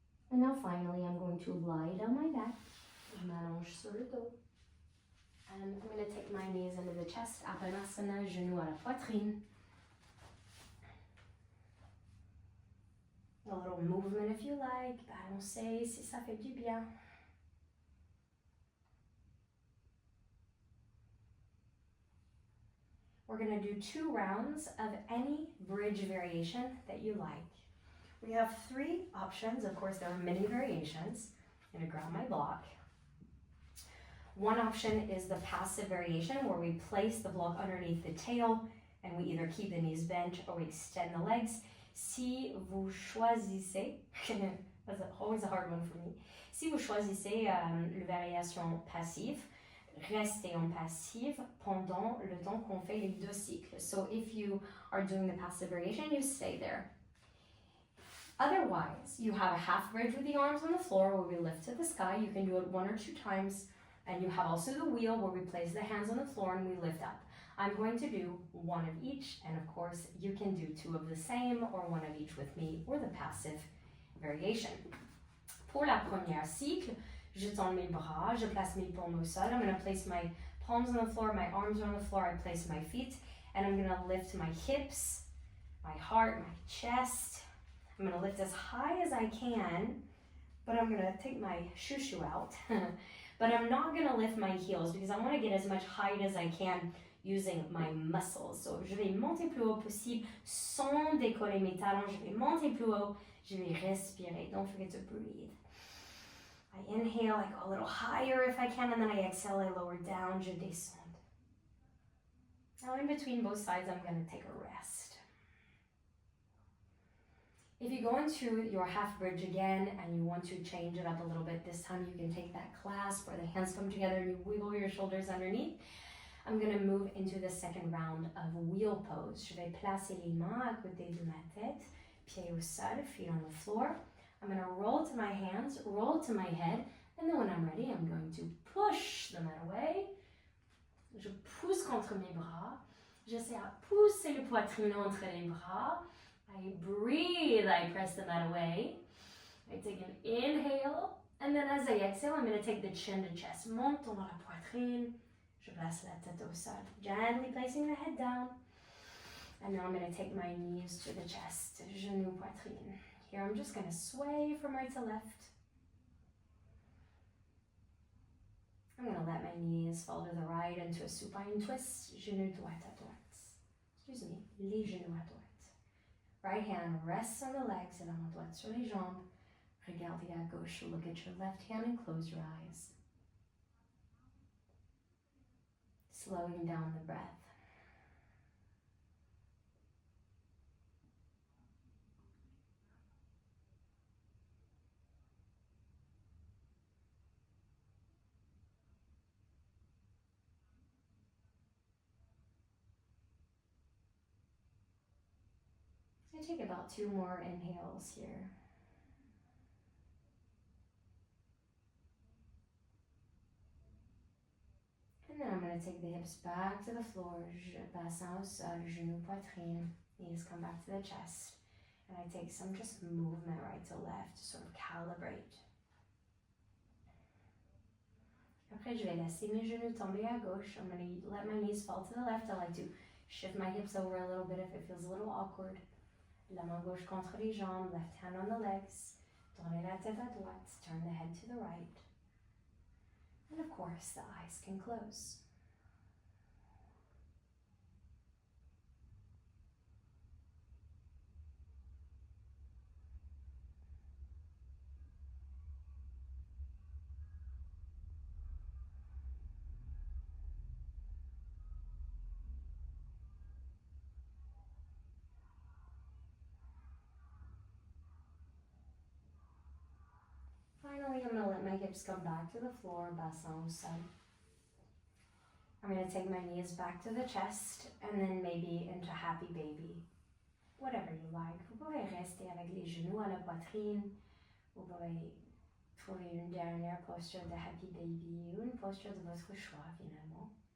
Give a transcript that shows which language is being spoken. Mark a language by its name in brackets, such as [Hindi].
[English] And now finally, I'm going to lie down my back. [French] Je m'allonge sur le dos. [English] And I'm going to take my knees into the chest. [French] Apanasana, genoux à la poitrine. [English] A little movement if you like. [French] Balancez si ça fait du bien. [English] We're going to do 2 rounds of any bridge variation that you like. We have 3 options. Of course, there are many variations. I'm going to grab my block. One option is the passive variation where we place the block underneath the tail and we either keep the knees bent or we extend the legs. [French] Si vous choisissez, [English] that's always a hard one for me. [French] Si vous choisissez la variation passive, restez en passive pendant le temps qu'on fait les 2 cycles. [English] So if you are doing the passive variation, you stay there. Otherwise, you have a half bridge with the arms on the floor where we lift to the sky. You can do it 1 or 2 times. And you have also the wheel where we place the hands on the floor and we lift up. I'm going to do 1 of each. And of course, you can do 2 of the same or 1 of each with me or the passive variation. [French] Pour la première cycle, je tends mes bras, je place mes paumes au sol. [English] I'm going to place my palms on the floor, my arms are on the floor. I place my feet and I'm going to lift my hips, my heart, my chest. I'm going to lift as high as I can, but I'm going to take my shoo out. But I'm not going to lift my heels because I want to get as much height as I can using my muscles. [French] So je vais monter plus haut possible sans décoller mes talons. Je vais monter plus haut. Je vais respirer. [English] Don't forget to breathe. I inhale, I go a little higher if I can, and then I exhale, I lower down. [French] Je descends. [English] Now in between both sides, I'm going to take a rest. If you go into your half bridge again and you want to change it up a little bit, this time you can take that clasp where the hands come together and you wiggle your shoulders underneath. I'm going to move into the second round of wheel pose. [French] Je vais placer les mains à côté de ma tête, pieds au sol, [English] feet on the floor. I'm going to roll to my hands, roll to my head, and then when I'm ready, I'm going to push the mat away. [French] Je pousse contre mes bras. J'essaie à pousser le poitrine entre les bras. [English] I breathe, I press the mat away. I take an inhale, and then as I exhale, I'm going to take the chin to chest. [French] Monte dans la poitrine. Je place la tête au sol. [English] Gently placing the head down. And now I'm going to take my knees to the chest. [French] Genou, poitrine. [English] Here I'm just going to sway from right to left. I'm going to let my knees fall to the right into a supine twist. [French] Genou droite à droite. [English] Excuse me, [French] les genoux à droite. [English] Right hand rests on the legs [French] et la main droite sur les jambes. Regardez à gauche. [English] Look at your left hand and close your eyes. Slowing down the breath. take about 2 more inhales here. And then I'm going to take the hips back to the floor, [French] bassin au sol, genou, poitrine, [English] knees come back to the chest. And I take some just movement right to left to sort of calibrate. [French] Après, je vais laisser mes genoux tomber à gauche. [English] I'm going to let my knees fall to the left. I like to shift my hips over a little bit if it feels a little awkward. [French] La main gauche contre les jambes, [English] left hand on the legs. [French] Tournez la tête à droite, [English] turn the head to the right. And of course, the eyes can close. Finally, I'm going to let my hips come back to the floor, [French] bassin au sol. [English] I'm going to take my knees back to the chest and then maybe into happy baby. Whatever you like. [French] Vous pouvez rester avec les genoux à la poitrine. Vous pouvez trouver une dernière posture de happy baby ou une posture de votre choix finalement.